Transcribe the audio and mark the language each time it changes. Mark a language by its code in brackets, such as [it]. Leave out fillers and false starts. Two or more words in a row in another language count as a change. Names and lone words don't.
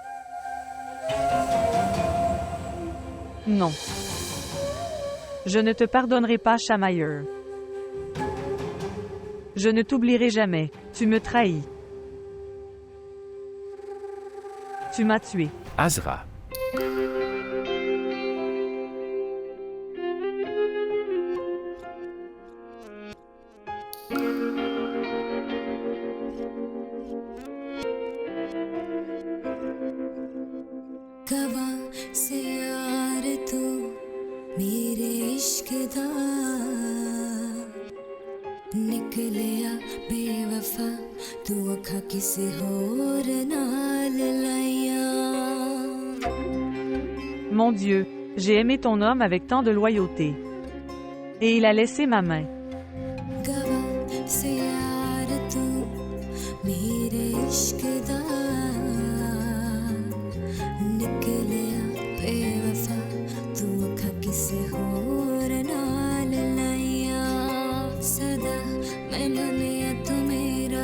[fr] Non. Je ne te pardonnerai pas, Shamayer. Je ne t'oublierai jamais. Tu me trahis. Tu m'as tué. Azra. [pa] ਗਵਾਂ ਸੇ ਯਾਰ ਤੂ ਮੇਰੇ ਇਸ਼ਕ ਦਾ ਨਿਕਲਿਆ ਬੇਵਫ਼ਾ ਤੂ ਅੱਖਾ ਕਿਸੇ ਹੋਰ ਨਾਲ ਲਾਇਆ. [fr] Mon Dieu, j'ai aimé ton homme avec tant de loyauté. Et il a laissé ma main. [pa] ਗਵਾਂ ਸੇ ਯਾਰ ਤੂ ਮੇਰੇ ਇਸ਼ਕ ਦਾ ਨਿਕਲਿਆ ਬੇਵਫ਼ਾ ਤੂ ਅੱਖਾ ਕਿਸੇ ਹੋਰ ਨਾਲ ਲਾਇਆ. ਸਦਾ ਮੈਂ ਮੰਨਿਆ ਤੂ ਮੇਰੀ